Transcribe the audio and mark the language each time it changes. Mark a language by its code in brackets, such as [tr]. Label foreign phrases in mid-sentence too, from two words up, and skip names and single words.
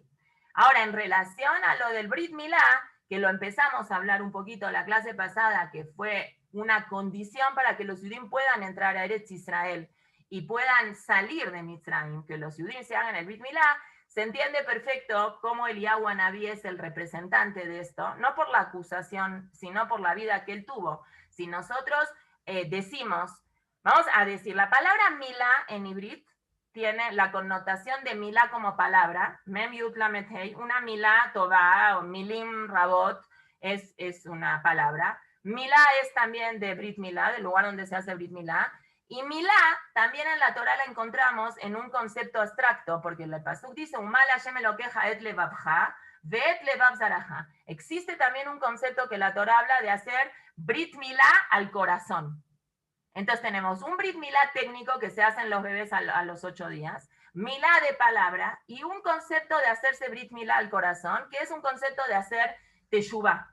[es] Ahora, en relación a lo del [he] ברית מילה, [es] que lo empezamos a hablar un poquito la clase pasada, que fue una condición para que los judíos puedan entrar a Eretz Israel y puedan salir de Mitzrayim, que los judíos se hagan el [he] ברית מילה, [es] se entiende perfecto cómo Eliyahu Anabí es el representante de esto, no por la acusación, sino por la vida que él tuvo. Si nosotros decimos, vamos a decir, la palabra Milá en Ibrit tiene la connotación de Milá como palabra, [he] מם יוד למד הא, una מילה טובה o מילים רבות [es] es una palabra. Milá es también de [he] ברית מילה, [es] del lugar donde se hace [he] ברית מילה. [es] Y Milá también en la Torah la encontramos en un concepto abstracto, porque el pasuk dice, [he] ומל השם אלוקיך את לבבך ואת לבב זרעך. [es] Existe también un concepto que la Torah habla de hacer [he] ברית מילה [es] al corazón. Entonces tenemos un [he] ברית מילה [es] técnico que se hacen los bebés a los 8 días, Milá de palabra, y un concepto de hacerse [he] ברית מילה [es] al corazón, que es un concepto de hacer Teshuvah.